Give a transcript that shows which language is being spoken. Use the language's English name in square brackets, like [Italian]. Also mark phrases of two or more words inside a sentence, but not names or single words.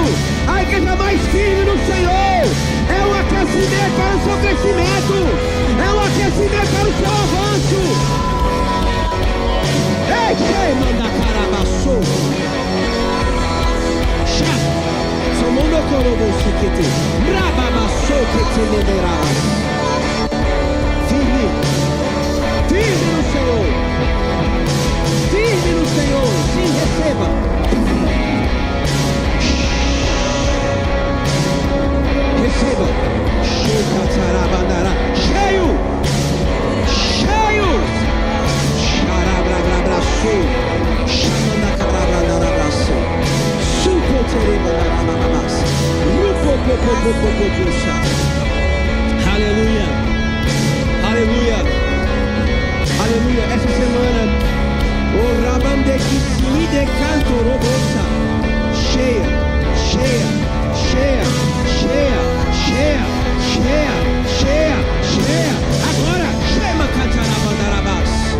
[Portuguese] A igreja mais firme no Senhor. É um aquecimento para o seu crescimento. É um aquecimento para o seu avanço. Ei, manda carabaço. Chá. Só manda corobo suquete. Rababaço que te liberarás. Firme no Senhor. Firme no Senhor, sim, receba. Receba. Cheio. Xarabrabrabraço. Xamandacabrabrabraço. Sucoterebrabrabrabraço. Rupopopopopopopoça. Aleluia. Essa semana o Rabande que de canto robosa, cheia. Agora, chama Cantarabandarabás.